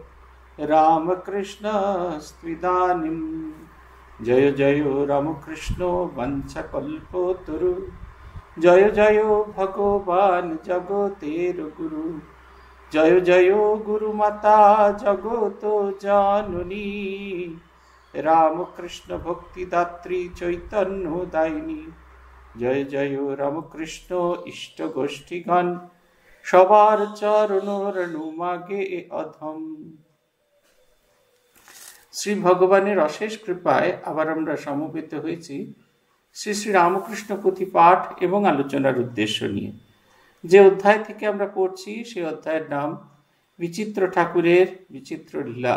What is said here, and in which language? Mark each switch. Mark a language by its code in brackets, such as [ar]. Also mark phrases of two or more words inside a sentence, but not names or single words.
[sa] रामकृष्णस्त्विदानीं जय जयो रामकृष्णो वंशकल्पोतरु जय जयो भगवान् जगतेर्गुरु जय जयो गुरुमाता जगतो जाननी रामकृष्ण भक्तिदात्री चैतन्यदायिनी जय जयो रामकृष्ण इष्टगोष्ठीगण [bn] সবার চরণ রেণুমাগে অধম। শ্রী ভগবানের অশেষ কৃপায় আবার আমরা সমবেত হয়েছি শ্রী শ্রী রামকৃষ্ণ পুঁথি পাঠ এবং আলোচনার উদ্দেশ্য নিয়ে। যে অধ্যায় থেকে আমরা পড়ছি সেই অধ্যায়ের নাম বিচিত্র ঠাকুরের বিচিত্র লীলা।